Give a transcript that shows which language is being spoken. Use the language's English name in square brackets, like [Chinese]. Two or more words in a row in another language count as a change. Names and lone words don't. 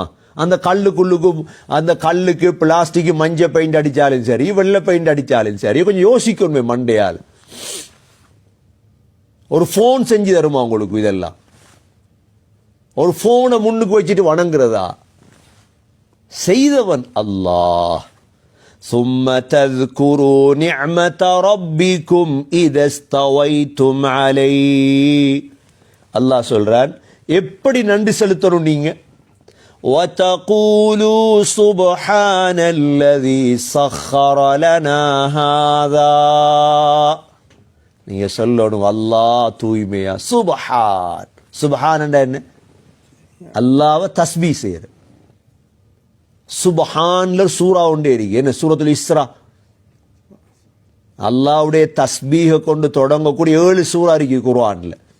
[Tamil] அந்த கல்லுக்கு பிளாஸ்டிக் மஞ்சள் பெயிண்ட் அடிச்சாலும் சரி, வெள்ளை பெயிண்ட் அடிச்சாலும் சரி, கொஞ்சம் யோசிக்கணுமே மண்டையால். ஒரு போன் செஞ்சு தருமா உங்களுக்கு? இதெல்லாம் ஒரு போனை முன்னுக்கு வச்சுட்டு வணங்குறதா? செய்தவன் அல்லாஹ். [Arabic] ثم تذكروا نعمة ربكم إذا استويتم عليه, [Tamil] அல்லாஹ் சொல்றான் எப்படி நன்றி செலுத்தணும் நீங்க. [Arabic] وتقولوا سبحان الذي سخر لنا هذا, [Tamil] நீங்க சொல்லணும் அல்லாஹ் தூய்மையா. சுப்ஹான், சுப்ஹான் என்ன? அல்லாஹ்வை தஸ்பீஹ் செய்யற. சுப்ஹான்ல சூரா ஒன்றே இருக்கு. என்ன? சூரத்துல் இஸ்ரா. அல்லாஹ்வுடைய தஸ்பீஹ கொண்டு தொடங்கக்கூடிய 7 சூரா இருக்கு குர்ஆன்ல.